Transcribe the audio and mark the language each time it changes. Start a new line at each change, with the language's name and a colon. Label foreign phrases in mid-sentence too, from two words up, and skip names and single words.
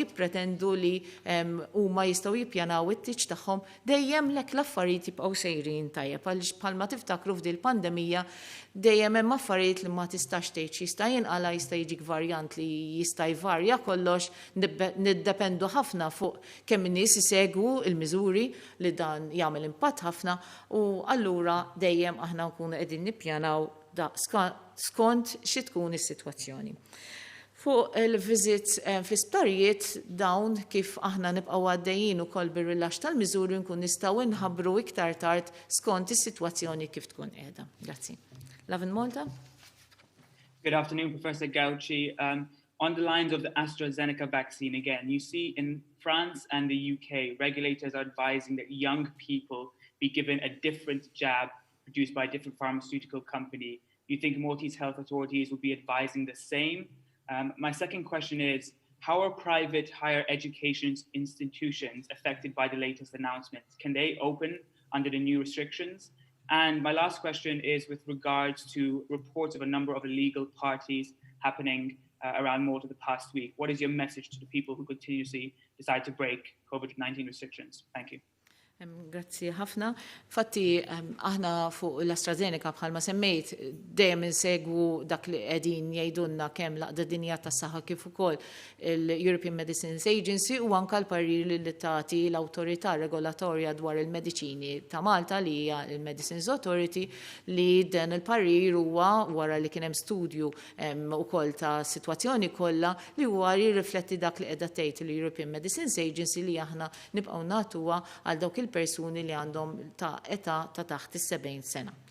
Maltese: jippretendu li huma jistgħu jippjanaw it-tiġ tagħhom dejjem lek l-affarijiet jibqgħu sejrin tajjeb għaliex bħalma tiftakru f'din il-pandemija dejjem hemm affarijiet li ma tistax tgħid jista' jinqala jista' jiġik varjant li jista' jvarja kollox niddependu ħafna fuq kemm in-nies isegwu il-miżuri li dan jagħmel impatt ħafna u allura dejjem aħna nkunu qegħdin nippjanaw skont xi tkun is-sitwazzjoni. Fuq il-visits fl-isptarijiet dawn kif aħna nibqgħu għaddejjin ukoll bir-rilaxx tal-miżuri nkun nistgħu nħabbru iktar tard skont is-sitwazzjoni kif tkun qiegħda. Grazzi. Lavin Malta?
English: Good afternoon, Professor Gauci. On the lines of the AstraZeneca vaccine again, you see in France and the UK, regulators are advising that young people be given a different jab produced by a different pharmaceutical company. Do you think Maltese health authorities will be advising the same? My second question is, how are private higher education institutions affected by the latest announcements? Can they open under the new restrictions? And my last question is with regards to reports of a number of illegal parties happening around Malta the past week. What is your message to the people who continuously decide to break COVID-19 restrictions? Thank you.
Maltese: Grazzi ħafna. Fatti aħna fuq l-AstraZeneca bħalma semmejt dejjem insegwu dak li qegħdin jgħidulna kemm laqda dinja tas-saħħa kif ukoll il-European Medicines Agency u anke l-parir li tagħti l-awtorità regolatorja dwar il-mediċini ta' Malta li hija il-Medicines Authority li dan il-parir huwa wara li kien hemm studju ukoll ta' sitwazzjoni kollha li huwa jirrifletti dak li qiegħda tgħid l-European Medicines Agency li aħna nibqgħu nagħtuha għal dawk persuni li għandhom ta' età ta' taħt is-70 sena.